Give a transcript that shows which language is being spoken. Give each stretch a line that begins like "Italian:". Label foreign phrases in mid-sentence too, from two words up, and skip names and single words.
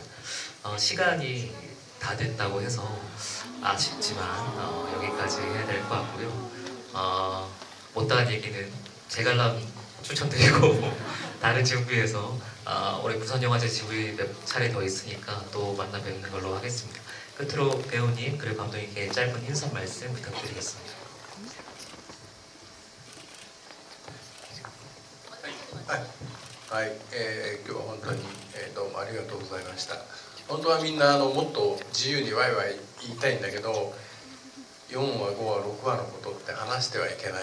Korean: 시간이 다 됐다고 해서 아쉽지만 여기까지 해야 될 것 같고요. 못다한 얘기는 재관람 추천드리고 다른 지역부에서 올해 부산영화제 지부에 몇 차례 더 있으니까 또 만나 뵙는 걸로 하겠습니다. 끝으로 배우님 그리고 감독님께 짧은 인사 말씀 부탁드리겠습니다.
Japanese: はい、今日は本当に、どうもありがとうございました。本当はみんなもっと自由にワイワイ言いたいんだけど、 4話5話6話のことって話してはいけ